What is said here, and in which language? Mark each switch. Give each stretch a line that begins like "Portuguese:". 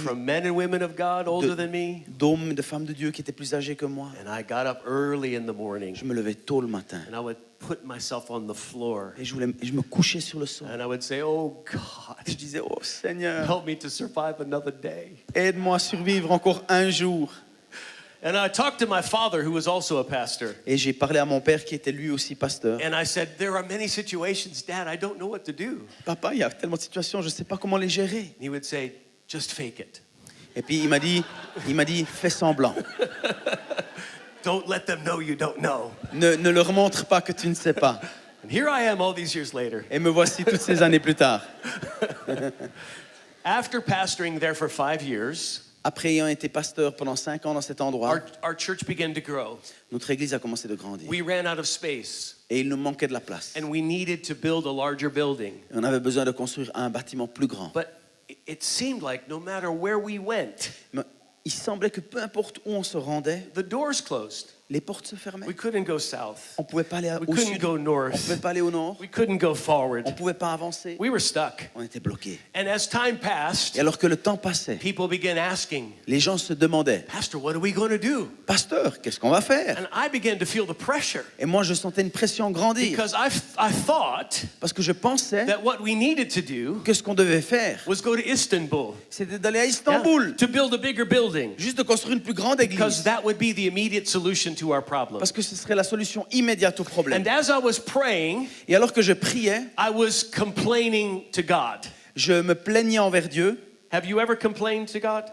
English: from men and women of God older than me.
French: d'hommes, de femmes de Dieu qui étaient plus âgés que moi.
English: And I got up early in the morning
French: Je me levais tôt le matin.
English: and I would put myself on the floor
French: Et je me couchais sur le sol.
English: and I would say, oh God,
French: Je disais, oh Seigneur,
English: help me to survive another day.
French: aide-moi à survivre encore un jour.
English: And I talked to my father, who was also a pastor.
French: Et j'ai parlé à mon père qui était lui aussi pasteur.
English: And I said, there are many situations, Dad, I don't know what to do.
French: Papa, il y a tellement de situations, je ne sais pas comment les gérer.
English: And he would say, just fake it.
French: Et puis il m'a dit, fais semblant.
English: Don't let them know you don't know.
French: Ne leur montre pas que tu ne sais pas.
English: And here I am all these years later.
French: Et me voici toutes ces années plus tard.
English: After pastoring there for 5 years,
French: Après ayant été pasteur pendant 5 ans dans cet endroit,
English: our church began to grow.
French: notre église a commencé de grandir.
English: We ran out of space,
French: Et il nous manquait de la place.
English: and we needed to build a larger building.
French: Et on avait besoin de construire un bâtiment plus grand.
English: But it seemed like no matter where we went,
French: Mais il semblait que peu importe où on se rendait,
English: the doors closed.
French: les portes se fermaient.
English: We couldn't go south.
French: On ne pouvait pas aller
English: We
French: au
English: couldn't
French: sud,
English: go
French: on
English: north.
French: ne pouvait pas aller au nord,
English: We couldn't go
French: on
English: forward.
French: ne pouvait pas avancer.
English: We were stuck.
French: On était bloqués.
English: And as time passed,
French: Et alors que le temps passait,
English: people began asking,
French: les gens se demandaient,
English: Pastor, what are we going to do?
French: pasteur, qu'est-ce qu'on va faire?
English: And I began to feel the pressure
French: Et moi, je sentais une pression grandir
English: because I thought
French: parce que je pensais
English: that what we needed to do
French: que ce qu'on devait faire,
English: was go to Istanbul,
French: c'était d'aller à
English: yeah,
French: Istanbul,
English: to build a bigger building,
French: juste de construire une plus grande
English: because
French: église,
English: that would be the immediate solution to our problem.
French: parce que ce serait la solution immédiate au problème.
English: And as I was praying,
French: Et alors que je priais,
English: I was complaining to God.
French: je me plaignais envers Dieu.
English: Have you ever complained to God?